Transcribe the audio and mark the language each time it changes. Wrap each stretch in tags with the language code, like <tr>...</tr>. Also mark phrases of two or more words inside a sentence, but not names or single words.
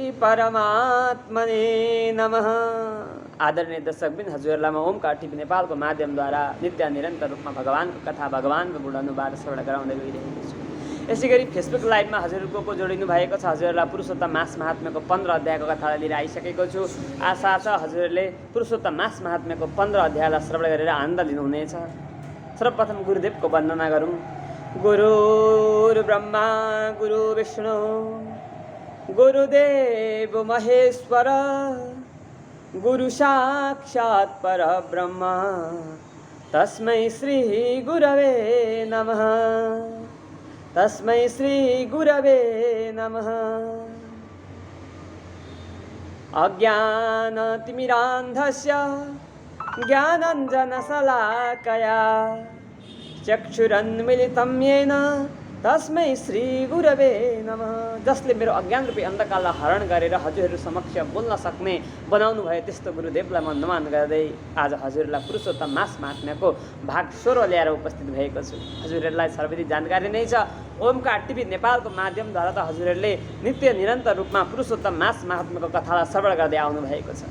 <sa>परमात्मने नमः।</sa> <ne>आदरणीय दर्शकबिन, हजुरहरूलाई म ओमकार टिभी नेपालको माध्यमद्वारा नित्य निरन्तर रूपमा भगवानको कथा, भगवानको गुण अनुवाद श्रवण गराउँदै गइरहेको छु। यसै गरी फेसबुक लाइभमा हजुरहरूको को जोडिनु भएको छ। हजुरहरूलाई पुरुषोत्तम मास महात्म्यको 15 अध्यायको कथालाई लिएर आइसकेको छु। आशा छ हजुरहरूले पुरुषोत्तम मास महात्म्यको 15 अध्यायलाई श्रवण गरेर आनन्द लिनुहुनेछ। सर्वप्रथम गुरुदेवको वन्दना गरौँ।</ne> <sa>गुरुर्ब्रह्मा गुरु विष्णु गुरुदेव महेश्वर गुरु साक्षात् परब्रह्म तस्मै श्री गुरवे नमः। तस्मै श्री गुरवे नमः। अज्ञानतिमिरान्धस्य ज्ञानाञ्जनशलाकया चक्षुरुन्मीलितं येन तस्मै श्री गुरवे नमः।</sa> <ne>जसले मेरो अज्ञान रूपी अन्धकारलाई हरण गरेर हजुरहरू समक्ष बोल्न सक्ने बनाउनु भयो त्यस्तो गुरुदेवलाई म नमन गर्दै आज हजुरहरूलाई पुरुषोत्तम मास महात्म्यको भाग 16 ल्याएर उपस्थित भएको छु। हजुरहरूलाई सर्वविदित जानकारी नै छ। ओमकार टिभी नेपालको माध्यमद्वारा त हजुरहरूले नित्य निरन्तर रूपमा पुरुषोत्तम मास महात्म्यको कथालाई श्रवण गर्दै आउनु भएको छ।</ne>